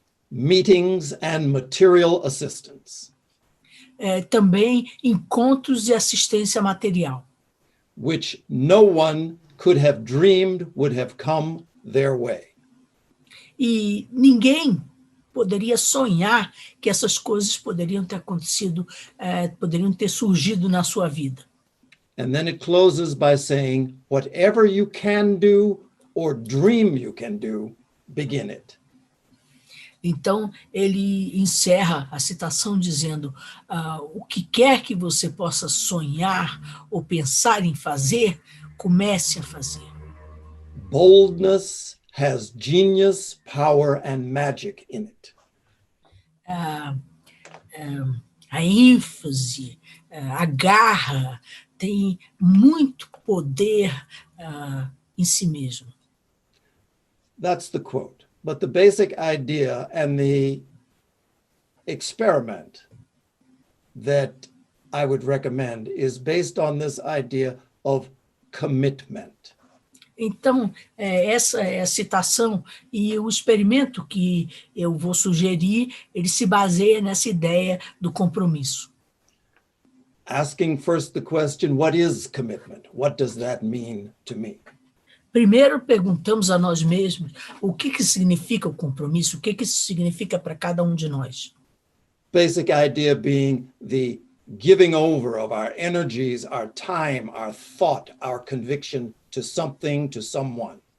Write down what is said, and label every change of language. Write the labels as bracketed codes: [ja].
[en] meetings and material assistance, [pt] também encontros de assistência material, [en] which no one could have dreamed would have come their way. [pt] e ninguém poderia sonhar que essas coisas poderiam ter acontecido, poderiam ter surgido na sua vida. [en] And then it closes by saying, whatever you can do or dream you can do, begin it. [pt] Então, ele encerra a citação dizendo, o que quer que você possa sonhar ou pensar em fazer, comece a fazer. [en] Boldness has genius, power, and magic in it. [pt] A ênfase, a garra, tem muito poder em si mesmo. [en] That's the quote. But the basic idea and the experiment that I would recommend is based on this idea of commitment. [pt] Então, essa é a citação, e o experimento que eu vou sugerir, ele se baseia nessa ideia do compromisso. [en] Asking first the question, what is commitment? What does that mean to me? [pt] Primeiro, perguntamos a nós mesmos o que significa o compromisso, o que isso significa para cada um de nós. [en] Basic idea being the giving over of our energies, our time, our thought, our conviction to something, to someone.